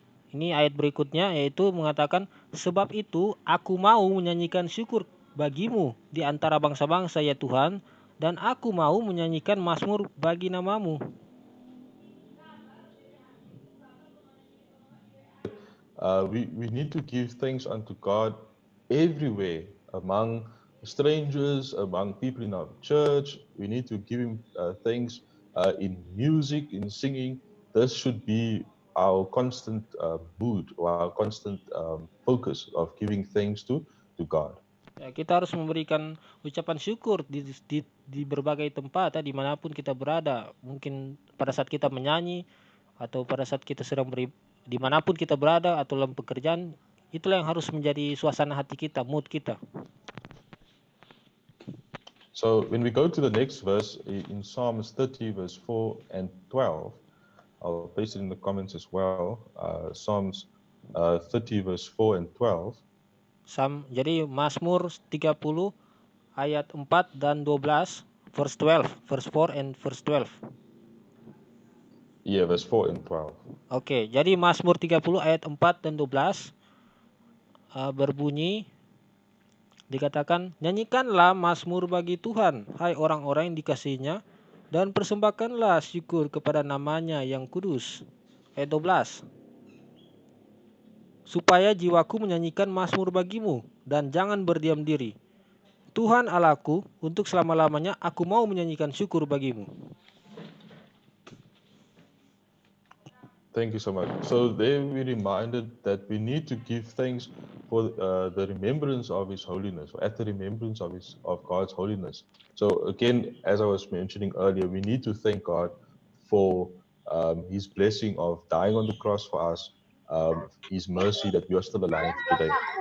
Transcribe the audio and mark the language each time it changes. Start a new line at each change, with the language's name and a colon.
Indonesian: Ini ayat berikutnya yaitu mengatakan, sebab itu aku mau menyanyikan syukur bagimu di antara bangsa-bangsa ya Tuhan, dan aku mau menyanyikan mazmur bagi namamu.
English: We need to give thanks unto God everywhere, among strangers, among people in our church. We need to give him thanks in music, in singing. This should be our constant mood or our constant focus of giving thanks to God.
Indonesian: Ya, kita harus memberikan ucapan syukur di berbagai tempat, dimanapun kita berada. Mungkin pada saat kita menyanyi, atau pada saat kita sedang dimanapun kita berada, atau dalam pekerjaan, itulah yang harus menjadi suasana hati kita, mood kita.
English: So when we go to the next verse in Psalms 30 verse 4 and 12, I'll paste it in the comments as well. Psalms 30 verse 4 and 12.
Indonesian: Jadi Mazmur 30 ayat 4 dan 12,
English: verse 12, verse 4 and verse 12. Yeah, verse 4 and 12.
Indonesian: Oke, jadi Mazmur 30 ayat 4 dan 12 berbunyi, dikatakan, nyanyikanlah mazmur bagi Tuhan, hai orang-orang yang dikasihinya, Dan persembahkanlah syukur kepada namanya yang kudus. Ayat 12. Supaya jiwaku menyanyikan mazmur bagimu, dan jangan berdiam diri. Tuhan Allahku, untuk selama-lamanya aku mau menyanyikan syukur bagimu.
English: Thank you so much. So there we reminded that we need to give thanks for the remembrance of His holiness, or at the remembrance of God's holiness. So again, as I was mentioning earlier, we need to thank God for His blessing of dying on the cross for us, His mercy that we are still alive today.